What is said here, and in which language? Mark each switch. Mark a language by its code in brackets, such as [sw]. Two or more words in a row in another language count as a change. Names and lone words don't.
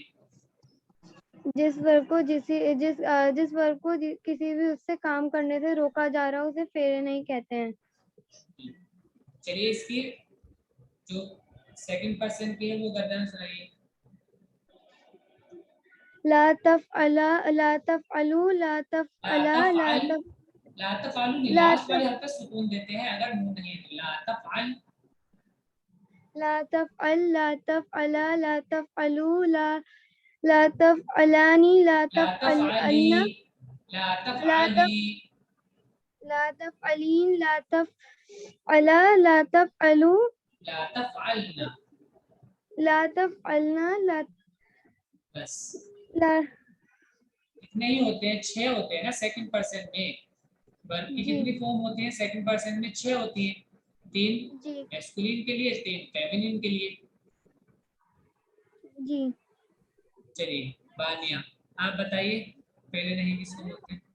[hi] जिस वर्ग को जिस वर्ग को किसी भी उससे काम करने से रोका जा रहा हो उसे फेरे नहीं कहते हैं। चलिए इसकी जो सेकंड पर्सन की है वो गर्दन सुनाइए। [ar] لا تفعلا، لا تفعلوا، لا تفعلا، لا تف لا تفعلوا नहीं, ला [hi] लास्ट वाले [ar] तफ़ [hi] हरफ पे सुकून देते हैं अगर नून नहीं है तो। [ar] لا تفعلْ, لا تفعلْ، لا تفعلْ، لا تفعلا، لا تفعلوا، لا تفعلانِ، لا لا تفعلي, तफ़अलना, ला لا تف तफ़अली, لا تفعلين، لا تفعلا، لا تفعلوا, لا تفعلنَ. لا تفعلنَ, [hi] बस [ar] ला [hi] इतने ही होते हैं, 6 होते हैं ना सेकंड पर्सन में। वर्ब की जी कितनी फॉर्म होती है सेकंड पर्सन में? 6 होती है। 3 जी मैस्कुलिन के लिए, 3 फेमिनिन के लिए। जी। चलिए बानिया आप बताइए पहले नहीं किसको बोलते हैं?